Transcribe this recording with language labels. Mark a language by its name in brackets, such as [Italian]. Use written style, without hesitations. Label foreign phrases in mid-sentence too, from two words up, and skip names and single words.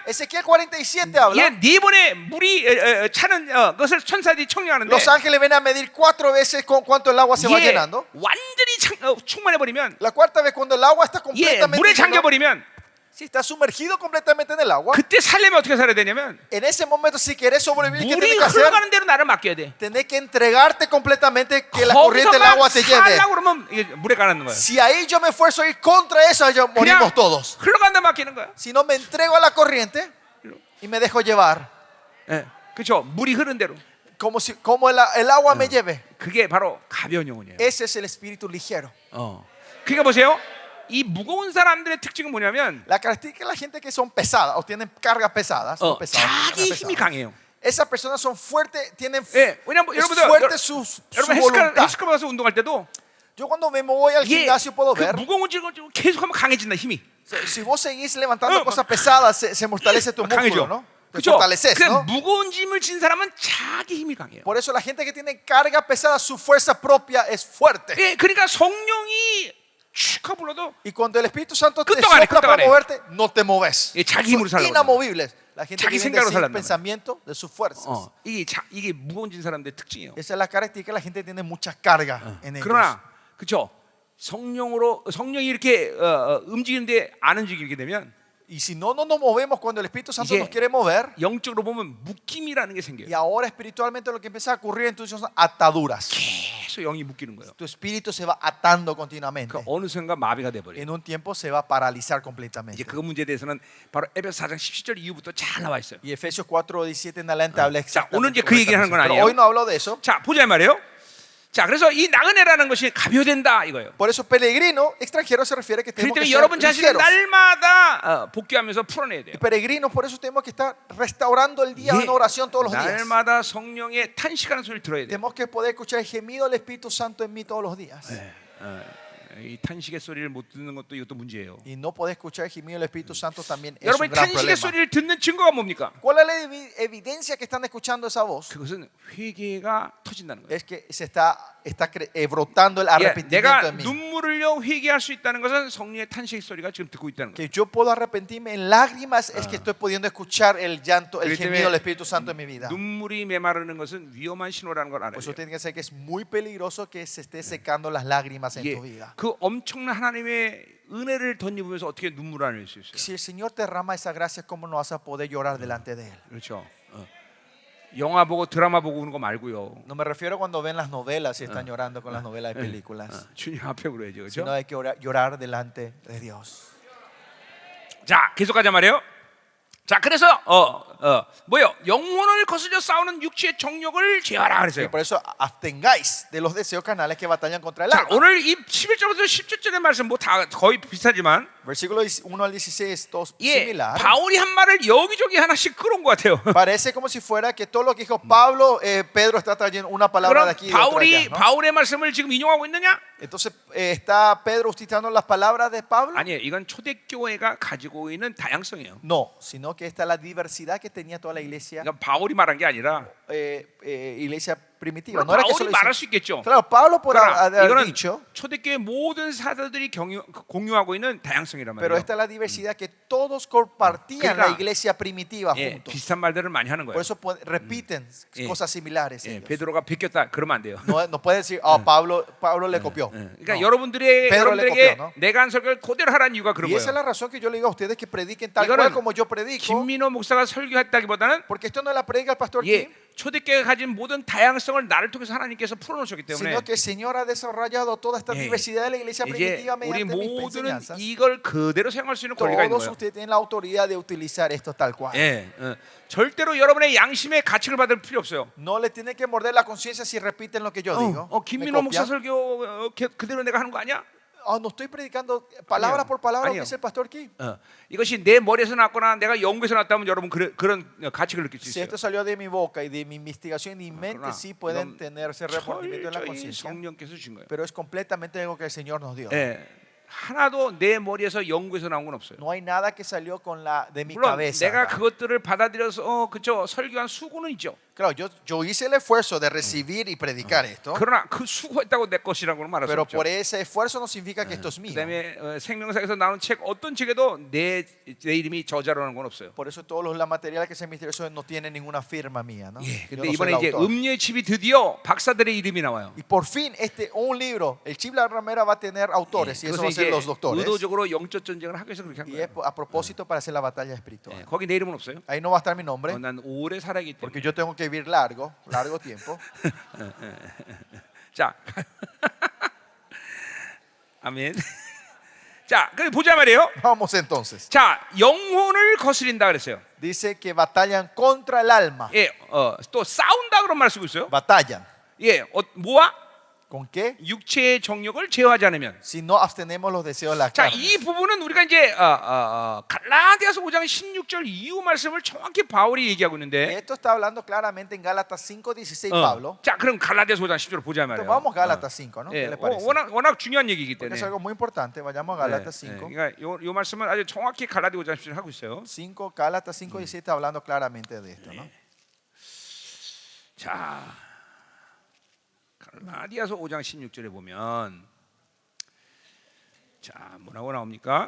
[Spanish] Ezequiel 47 habla. [Korean] 예, 네 번에 물이 차는 것을 천사들이 청량하는데 [Spanish] Los ángeles ven a medir 4 veces con cuánto el agua se va [Korean] 예, [Spanish] llenando. [Korean] 완전히 충만해 버리면 [Spanish] La cuarta vez cuando el agua está [Korean] 예, [Spanish] completamente [Korean] 물에 [Spanish] lleno, [Korean] 잠겨 버리면 [Spanish] si está sumergido completamente en el agua, [Korean] 그때 살려면 어떻게 살아야 되냐면 [Spanish] en ese momento si quieres sobrevivir, ¿qué [Korean] 물이 [Spanish] tienes que hacer? [Korean] 흘러가는 대로 나를 맡겨야 돼. [Spanish] Tenés que entregarte completamente que la corriente del [Korean] 거기서만 [Spanish] agua te lleve. [Korean] 살라고 그러면 이게 물에 가는 거예요. [Spanish] Si ahí yo me esfuerzo a ir contra eso, ya [Korean] 그냥 [Spanish] morimos todos. [Korean] 흘러간다 맡기는 거야. [Spanish] Si no me entrego a la corriente y me dejo llevar. [Korean] 예, 그렇죠. 물이 흐른 대로. [Spanish] como el agua me lleve. [Korean] 그게 바로 가벼운 영혼이에요. [Spanish] Ese es el espíritu ligero. [Korean] 그러니까 보세요. 이 무거운 사람들의 특징은 뭐냐면 [Spanish] La característica de la gente que son pesadas o tienen cargas pesadas, son pesadas, [Korean] 자기 [Spanish] cargas [Korean] 힘이 [Spanish] pesadas. [Korean] 강해요. [Spanish] Esas personas son fuertes, tienen [Korean] 예, 왜냐면 [Spanish] es [Korean] 여러분들 [Spanish] fuerte su [Korean] 여러분 [Spanish] voluntad. [Korean] 헬스클럽 가서 운동할 때도 [Spanish] Yo cuando me voy al [Korean] 이게 [Spanish] gimnasio puedo [Korean] 그 [Spanish] ver, [Korean] 무거운 질을 계속하면 강해진다 힘이. [Spanish] si vos seguís levantando cosas pesadas, se fortalece tu músculo, ¿no? Te [Korean] 그렇죠. [Spanish] fortaleces, [Korean] 그 [Spanish] ¿no? [Korean] 무거운 짐을 진 사람은 자기 힘이 강해요. [Spanish] Por eso la gente que tiene carga pesada, su fuerza propia es fuerte. [Korean] 예, 그러니까 성령이 축하 불러도 [Spanish] Y cuando el Espíritu Santo te [Korean] 끄떡 안 해, [Spanish] sopla [Korean] 끄떡 안 [Spanish] para [Korean] 해. [Spanish] moverte, no te moves. [Korean] 예, 자기 힘으로 [Spanish] Son [Korean] 살라고 [Spanish] inamovibles. La gente que [Korean] 자기 [Spanish] vive [Korean] 생각으로 [Spanish] sin [Korean] 살란단 말이야. [Spanish] pensamiento de sus fuerzas. [Korean] 이게 무거운 진 사람들의 특징이에요. [Spanish] Esa es la característica, la gente tiene mucha carga en ellos. [Korean] 그러나 그렇죠. 성령이 이렇게 움직이는데 안 움직이게 되면 [Spanish] Y si no nos movemos cuando el Espíritu Santo [Korean] 이제 [Spanish] nos quiere mover, [Korean] 영적으로 보면 묶임이라는 게 [Spanish] y [Korean] 생겨요. [Spanish] ahora espiritualmente lo que empieza a ocurrir entonces son ataduras. [Korean] 계속 영이 묶이는 거예요. [Spanish] Tu espíritu se va atando continuamente. [Korean] 그 어느 순간 마비가 돼 버려요. [Spanish] En un tiempo se va a paralizar [Korean] 이제 [Spanish] completamente. [Korean] 그 문제에 대해서는 바로 에베소 4장 17절 이후부터 잘 나와 있어요. [Spanish] Y Efesios 4:17 en adelante habla [Korean] 자, 오늘 이제 [Spanish] exactamente. [Korean] 그 얘기를 하는 건 [Spanish] Pero [Korean] 아니에요. [Spanish] hoy no hablo de eso. [Korean] 자, 보자 이 말이에요. 자, 그래서 이 나그네라는 것이 가벼된다 이거예요. [Spanish] Por eso peregrino extranjero se refiere que [Korean] 그렇기 [Spanish] tenemos que [Korean] 때문에 [Spanish] ser [Korean] 여러분 자신을 [Spanish] ligeros. [Korean] 날마다 복귀하면서 풀어내야 돼요. [Spanish] Y peregrinos, por eso tenemos que estar restaurando el día en oración todos los días. [Korean] 날마다 성령의 탄식하는 소리를 들어야 돼요. [Spanish] Tenemos que poder escuchar el gemido del Espíritu Santo en mí todos los días. [Korean] 이 탄식의 소리를 못 듣는 것도 이것도 문제예요. [Spanish] Y no poder escuchar el gemido del Espíritu Santo también es un [Korean] 여러분이 [Spanish] gran [Korean] 탄식의 [Spanish] problema. [Korean] 소리를 듣는 증거가 뭡니까? [Spanish] ¿Cuál es la evidencia que están escuchando esa voz? [Korean] 그것은 회개가 터진다는 거예요. [Spanish] Es que se está brotando el [Korean] 예, [Spanish] arrepentimiento [Korean] 내가 [Spanish] en mí. [Korean] 눈물을 흘려 회개할 수 있다는 것은 성령의 탄식 소리가 지금 듣고 있다는 거예요. [Spanish] Que yo puedo arrepentirme en lágrimas es que estoy pudiendo escuchar el llanto, el [Korean] 그렇기 [Spanish] gemido del [Korean] 때문에 [Spanish] Espíritu Santo en mi vida. [Korean] 눈물이 메마르는 것은 위험한 신호라는 걸 알아야 [Spanish] Por [Korean] 돼요. [Spanish] eso tiene que ser que es muy peligroso que se esté secando las lágrimas en [Korean] 예, [Spanish] tu vida. [Korean] 그 엄청난 하나님의 은혜를 덧입으면서 어떻게 눈물을 흘릴 수 있어요? [Spanish] Si el Señor te derrama esa gracia, ¿cómo no vas a poder llorar delante de Él? [Korean] 그렇죠. 영화 보고 드라마 보고 그런 거 말고요. [Spanish] No me refiero cuando ven las novelas y están llorando con las novelas y películas, [Korean] 주님 앞에 그래야죠, 그렇죠? [Spanish] sino hay que llorar delante de Dios. [Korean] 자, 계속하자 말이에요. 자, 그래서 뭐요? 영혼을 거스려 싸우는 육체의 정욕을 제어하라 [Spanish] Y [Korean] 그랬어요. [Spanish] por eso abstengáis de los deseos carnales que batallan contra el [Korean] 자, [Spanish] alma. [Korean] 오늘 이 11절부터 17절의 말씀 뭐 다 거의 비슷하지만 [Spanish] Versículo 1 al 16, todos [Korean] 예, [Spanish] similar. [Korean] 바울이 한 말을 여기저기 하나씩 끌어온 것 같아요. [Spanish] Parece como si fuera que todo lo que dijo Pablo, Pedro está trayendo una palabra de [Korean] 그럼 [Spanish] aquí y de otra allá, ¿no? [Korean] 바울의 말씀을 지금 인용하고 있느냐? [Spanish] Entonces, ¿está Pedro utilizando las palabras de Pablo? [Korean] 아니에요. 이건 초대교회가 가지고 있는 다양성이에요. [Spanish] No, sino que esta es la diversidad que tenía toda la iglesia, [Korean] 그러니까 바울이 말한 게 아니라 [Spanish] iglesia primitiva. [Korean] 물론 [Spanish] No era que [Korean] 바울이 [Spanish] solo [Korean] 말할 [Spanish] dice- [Korean] 수 있겠죠. [Spanish] Claro, Pablo por [Korean] 그러나 [Spanish] haber [Korean] 이거는 [Spanish] dicho, [Korean] 초대교회 모든 사도들이 공유하고 있는 다양성이란 [Spanish] pero [Korean] 말이에요. [Spanish] esta es la diversidad que todos compartían [Korean] 그러니까, [Spanish] la iglesia primitiva [Korean] 예, [Spanish] juntos. [Korean] 비슷한 말들을 많이 하는 [Spanish] Por [Korean] 거예요. [Spanish] eso repiten cosas similares. [Korean] 예, [Spanish] ellos. [Korean] 베드로가 베꼈다 그러면 안 돼요. [Spanish] No puede decir, Pablo le copió. [Korean] 그러니까 [Spanish] No. [Korean] 여러분들에게 [Spanish] Pedro le [Korean] 여러분들에게 [Spanish] copió, ¿no? [Korean] 내가 한 설교를 그대로 하라는 이유가 그런 [Spanish] Y esa es [Korean] 거예요. [Spanish] la razón que yo le digo a ustedes que prediquen tal [Korean] 이거는 [Spanish] cual como yo predico, [Korean] 김민호 목사가 설교했다기보다는 [Spanish] porque esto no es la predica del pastor [Korean] 예, [Spanish] Kim, [Korean] 초대교회가 가진 모든 다양성을 나를 통해서 하나님께서 풀어놓으셨기 때문에 [Spanish] sino que el Señor ha desarrollado toda esta [Korean] 예, [Spanish] diversidad de la iglesia [Korean] 이제 [Spanish] primitiva [Korean] 우리 [Spanish] mediante mis [Korean] 모두는 [Spanish] enseñanzas. [Korean] 이걸 그대로 사용할 수 있는 권리가 있는 [Spanish] Todos [Korean] 거예요. [Spanish] ustedes tienen la autoridad de utilizar esto tal cual. [Korean] 예, 절대로 여러분의 양심의 가책을 받을 필요 없어요. [Spanish] No le tienen que morder la conciencia si repiten lo que yo digo. Me [Korean] 김민호 목사 [Spanish] copian. [Korean] 설교 그대로 내가 하는 거 아니야? [Spanish] No estoy predicando palabra por palabra lo que [Korean] 아니요. [Spanish] dice el pastor Kim. [Korean] 이것이 내 머리에서 났거나 내가 연구에서 났다면 여러분 그런 가책을 느낄 수 [Spanish] Si [Korean] 있어요. [Spanish] esto salió de mi boca y de mi investigación y mi mente, [Korean] 그러나 [Spanish] sí pueden [Korean] 이건 [Spanish] tener ese remordimiento en la [Korean] 철저히 [Spanish] conciencia. [Korean] 성령께서 주신 거예요. [Spanish] Pero es completamente algo que el Señor nos dio. [Korean] 예, 하나도 내 머리에서 연구에서 나온 건 없어요. [Spanish] No hay nada que salió de mi [Korean] 물론 [Spanish] cabeza. [Korean] 내가 [Spanish] acá. [Korean] 그것들을 받아들여서 그쵸 설교한 수고는 있죠. [Spanish] Claro, yo hice el esfuerzo de recibir y predicar esto, [Korean] 그러나 그 수고했다고 내 것이라고는 말할 수 [Spanish] pero [Korean] 없죠. [Spanish] por ese esfuerzo no significa que esto es mío. [Korean] 그다음에 생명사에서 나오는 책 어떤 책에도 내 이름이 저자라는 건 없어요. [Spanish] Por eso todos los materiales que se misteriosos no tienen ninguna firma mía, ¿no? [Korean] 예, [Spanish] Yo [Korean] 근데 [Spanish] no soy [Korean] 이번에 [Spanish] el [Korean] 이제 [Spanish] autor. [Korean] 음료의 칩이 드디어 박사들의 이름이 나와요. [Spanish] Y por fin un libro, el Chip La Ramera va a tener autores y eso va a [Korean] 그것은 [Spanish] ser [Korean] 이제 [Spanish] los doctores. [Korean] 의도적으로 영적 전쟁을 하기 위해서 그렇게 한 [Spanish] Y es [Korean] 거예요. [Spanish] a propósito para hacer la batalla espiritual. [Korean] 예, 거기 내 이름은 없어요. [Spanish] Ahí no va a estar mi nombre [Korean] 난 오래 살아기 때문에. [Spanish] porque yo tengo que vivir largo tiempo. [Korean] 자, 아멘. 자, 그럼 보자 말이에요. [Spanish] Vamos entonces. [Korean] 자, 영혼을 거스린다 그랬어요. [Spanish] Dice que batallan contra el alma. [Korean] 예, 또 싸운다 그런 말 쓰고 있어요. [Spanish] Batallan. [Korean] 예, 뭐와? [Spanish] ¿Con qué? [Korean] 육체의 정욕을 제어하지 않으면. [Spanish] Si no abstenemos los deseos de la [Korean] 자, [Spanish] carne. [Korean] 이 부분은 우리가 이제 갈라디아서 5장 16절 이후 말씀을 정확히 바울이 얘기하고 있는데. [Spanish] Esto está hablando claramente en Gálatas 5:16 [Korean] 어. [Spanish] Pablo. [Korean] 자, 그럼 갈라디아서 5장 10절 보자 [Spanish] Entonces, [Korean] 말이에요. [Spanish] vamos a Gálatas 5, ¿no? [Korean] 예, [Spanish] ¿Qué le parece? [Korean] 워낙 중요한 얘기이기 [Spanish] Porque [Korean] 때문에. [Spanish] es algo muy importante. Vayamos a Gálatas [Korean] 예, [Spanish] 5. [Korean] 그러니까 요 말씀은 아주 정확히 갈라디아 5장 10절 하고 있어요. [Spanish] 5, Gálatas 5:17 está hablando claramente de esto, ¿no? [Korean] 자, 갈라디아서 5장 16절에 보면 자, 뭐라고 나옵니까?